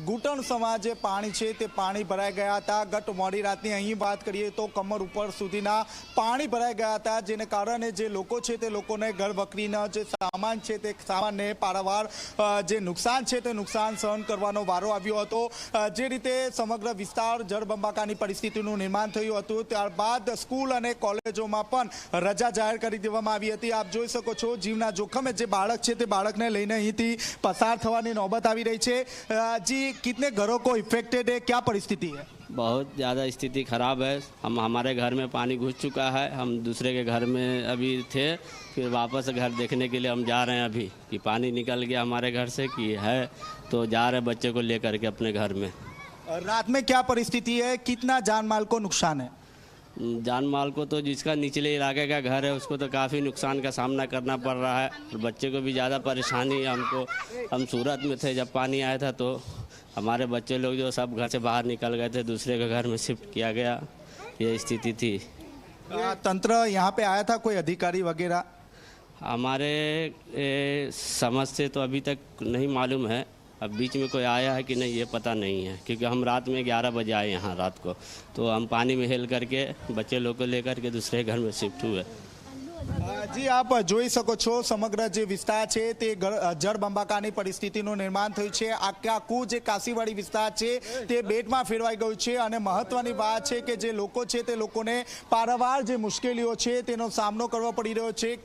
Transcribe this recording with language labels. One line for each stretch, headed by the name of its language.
Gujarati: ઘૂંટણ સમા જે પાણી છે તે પાણી ભરાઈ ગયા હતા। ગત મોડી રાતની અહીં વાત કરીએ તો કમર ઉપર સુધીના પાણી ભરાઈ ગયા હતા, જેને કારણે જે લોકો છે તે લોકોને ઘર વખરીના જે સામાન છે તે સામાનને પારાવાર જે નુકસાન છે તે નુકસાન સહન કરવાનો વારો આવ્યો હતો। જે રીતે સમગ્ર વિસ્તાર જળબંબાકારની પરિસ્થિતિનું નિર્માણ થયું હતું ત્યારબાદ સ્કૂલ અને કોલેજોમાં પણ રજા જાહેર કરી દેવામાં આવી હતી। આપ જોઈ શકો છો જીવના જોખમે જે બાળક છે તે બાળકને લઈને અહીંથી પસાર થવાની નોબત આવી રહી છે।
Hindi: जी, कितने घरों को इफेक्टेड है, क्या परिस्थिति है? बहुत ज़्यादा स्थिति ख़राब है। हमारे घर में पानी घुस चुका है। हम दूसरे के घर में अभी थे, फिर वापस घर देखने के लिए हम जा रहे हैं अभी कि पानी निकल गया हमारे घर से कि है, तो जा रहे बच्चे को लेकर के अपने घर में। रात में क्या परिस्थिति है, कितना जान माल को नुकसान है? जान माल को तो जिसका निचले इलाके का घर है उसको तो काफ़ी नुकसान का सामना करना पड़ रहा है, और बच्चे को भी ज़्यादा परेशानी हमको। हम सूरत में थे जब पानी आया था, तो हमारे बच्चे लोग जो सब घर से बाहर निकल गए थे, दूसरे के घर में शिफ्ट किया गया। ये स्थिति थी। तंत्र यहाँ पे आया था, कोई अधिकारी वगैरह? हमारे समझ से तो अभी तक नहीं मालूम है। अब बीच में कोई आया है कि नहीं ये पता नहीं है, क्योंकि हम रात में 11 बजे आए यहाँ रात को, तो हम पानी में हेल करके बच्चे लोग को लेकर के दूसरे घर में शिफ्ट हुए।
Gujarati: જી, આપ જોઈ શકો છો સમગ્ર જે વિસ્તાર છે તે જળબંબાકારની પરિસ્થિતિનું નિર્માણ થયું છે। આખું જે કાશીવાડી વિસ્તાર છે તે બેટમાં ફેરવાઈ ગયું છે, અને મહત્વની વાત છે કે જે લોકો છે તે લોકોને પારાવાર જે મુશ્કેલીઓ છે તેનો સામનો કરવો પડી રહ્યો છે।